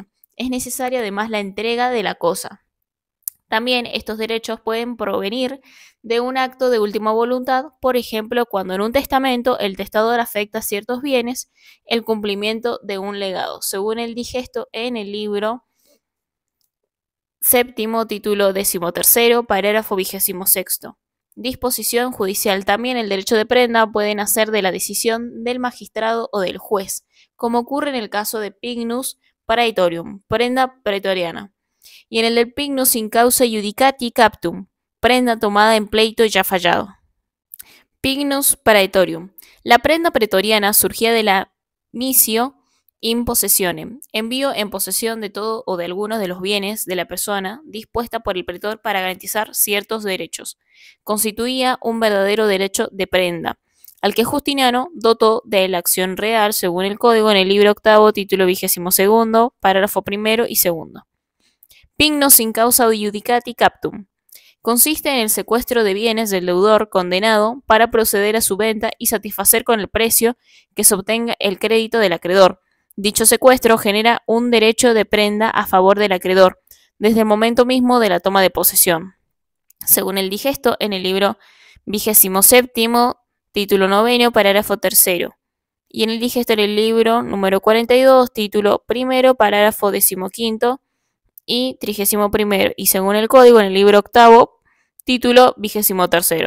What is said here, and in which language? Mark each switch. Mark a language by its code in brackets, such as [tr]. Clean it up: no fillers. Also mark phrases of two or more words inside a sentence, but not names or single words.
[es] Es necesaria además la entrega de la cosa. También estos derechos pueden provenir de un acto de última voluntad, por ejemplo, cuando en un testamento el testador afecta ciertos bienes, el cumplimiento de un legado, según el digesto en el libro séptimo, título 13, parágrafo 26. Disposición judicial. También el derecho de prenda puede nacer de la decisión del magistrado o del juez, como ocurre en el caso de [la] Pignus Praetorium, [es] prenda pretoriana, y en el del [la] Pignus in causa iudicati captum, [es] prenda tomada en pleito ya fallado. [la] Pignus Praetorium. [es] La prenda pretoriana surgía de la [la] missio in possessione, [es] envío en posesión de todo o de algunos de los bienes de la persona dispuesta por el pretor para garantizar ciertos derechos. Constituía un verdadero derecho de prenda, al que Justiniano dotó de la acción real según el código en el libro octavo, título 22, parágrafo primero y segundo. [la] Pignus in causa iudicati captum. [es] Consiste en el secuestro de bienes del deudor condenado para proceder a su venta y satisfacer con el precio que se obtenga el crédito del acreedor. Dicho secuestro genera un derecho de prenda a favor del acreedor desde el momento mismo de la toma de posesión, según el digesto en el libro 27, título 9, parágrafo 3, y en el digesto en el libro número 42, título 1, parágrafo 15 y 31, y según el código en el libro 8, título 23.